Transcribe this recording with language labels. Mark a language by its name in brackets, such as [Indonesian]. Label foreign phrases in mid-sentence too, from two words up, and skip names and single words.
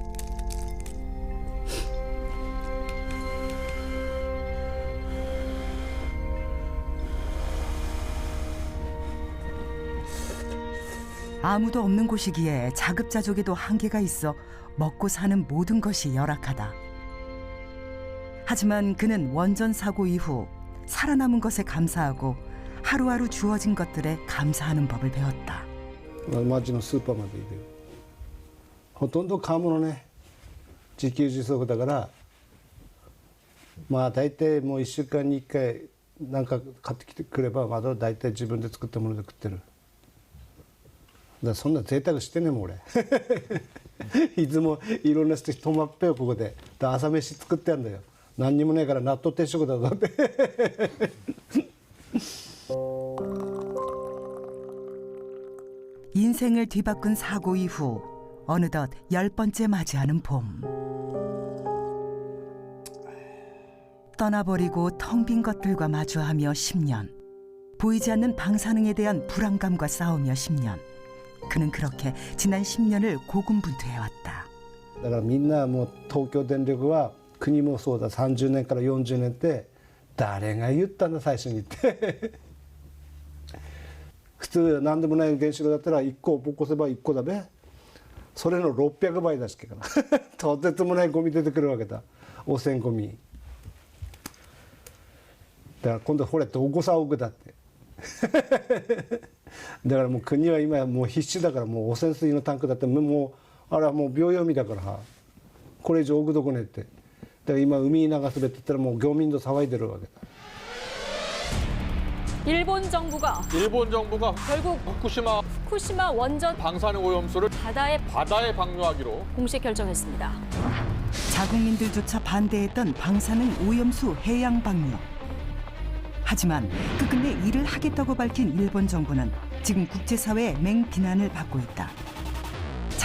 [Korean] 아무도 없는 곳이기에 자급자족에도 한계가 있어 먹고 사는 모든 것이 열악하다. 하지만 그는 원전 사고 이후 살아남은 것에 감사하고 하루하루 주어진 것들에 감사하는 법을 배웠다. [Japanese] 町のスーパーまで行くよ。ほとんど買うものね自給自足だからまあ大体もう1週間に1回なんか買ってきてくればまだ大体自分で作ったもので食ってる。だからそんな贅沢してねえもん俺いつもいろんな人泊まっぺよここで朝飯作ってやんだよ。何にもねえから納豆定食だぞって [Korean] 인생을 뒤바꾼 사고 이후 어느덧 10번째 맞이하는 봄. 떠나버리고 텅 빈 것들과 마주하며 10년. 보이지 않는 방사능에 대한 불안감과 싸우며 10년. 그는 그렇게 지난 10년을 고군분투해왔다. [Japanese] だからみんなもう東京電力は国もそうだ30年から40年って誰が言ったんだ最初にって普通何でもない原子炉だったら1個起こせば1個だべそれの600倍だしけからとてつもないゴミ出てくるわけだ汚染ゴミだから今度ほれっておこさおくだってだからもう国は今もう必死だからもう汚染水のタンクだってもうあれはもう秒読みだからこれ以上置くどこねって。今海に流すべって言ったらもう漁民도騒いでるわけだ. [Korean] 일본 정부가 결국 후쿠시마 원전 방사능 오염수를 바다에 방류하기로 공식 결정했습니다. 자국민들조차 반대했던 방사능 오염수 해양 방류. 하지만 끝끝내 일을 하겠다고 밝힌 일본 정부는 지금 국제사회의 맹비난을 받고 있다.